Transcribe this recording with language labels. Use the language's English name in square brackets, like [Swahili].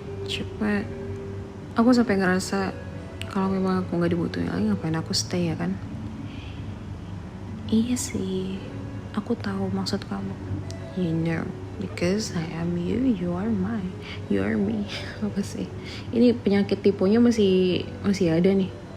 [Indonesian] Cuma aku sampai ngerasa kalau memang aku gak dibutuhin lagi, ngapain aku stay ya kan? Iya sih, aku tahu maksud kamu. [English] You know, because I am you, you are mine, you are me. [Indonesian] Apa sih? Ini penyakit tipunya masih ada nih.